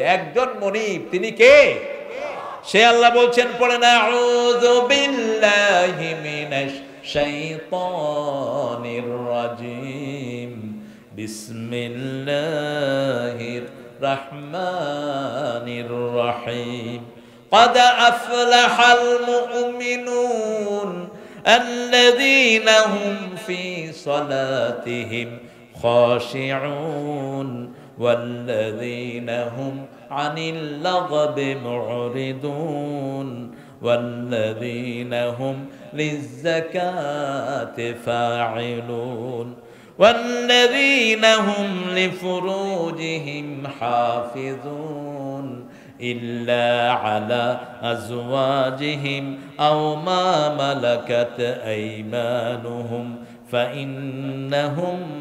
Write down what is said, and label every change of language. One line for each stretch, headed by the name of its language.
Bangla: একজন মনিব, তিনি কে? সে আল্লাহ বলছেন, পড়ে না,
Arabic: আউযু বিল্লাহি মিনাশ শাইতানির রাজিম, বিসমিল্লাহির রহমানির রহিম। قد أفلح المؤمنون الذين هم في صلاتهم خاشعون والذين هم عن اللغو معرضون والذين هم للزكاة فاعلون والذين هم لفروجهم حافظون إلا على أزواجهم أو ما ملكت أيمانهم فإنهم